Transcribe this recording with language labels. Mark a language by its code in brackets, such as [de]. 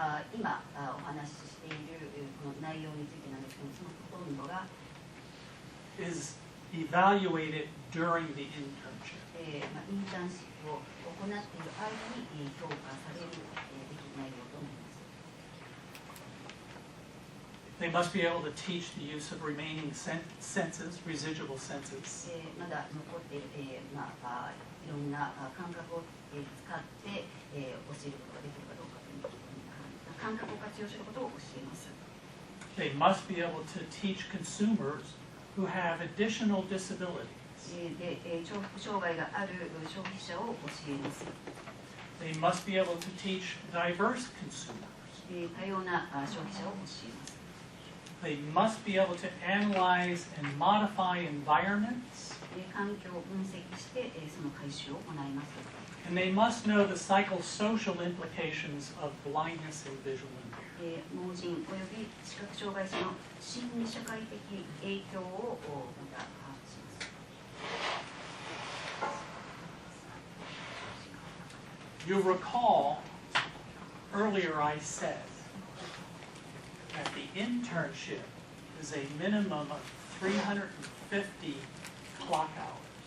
[ja] 今お話ししているこの内容についてなんですけども、そのほとんどが、 [en] is evaluated during the internship. [ja] インターンシップを行っている間に評価されるべき内容となります。 [en] They must be able to teach the use of remaining senses, residual senses. [ja] まだ残っている、いろんな感覚を使って教えることができるかどうかという感覚を活用することを教えます。 [en] They must be able to teach consumers who have additional disabilities. [ja] で、重複障害がある消費者を教えます。 [en] They must be able to teach diverse consumers. [ja] 多様な消費者を教えます。 [en] They must be able to analyze and modify environments. [ja] 環境を分析して、その回収を行います。 [en] And they must know the psychosocial implications of blindness and visual impairment. [ja] 盲人および視覚障害者の心理社会的影響をまた把握します。 [en] You'll recall earlier I said that the internship is a minimum of 350 clock hours.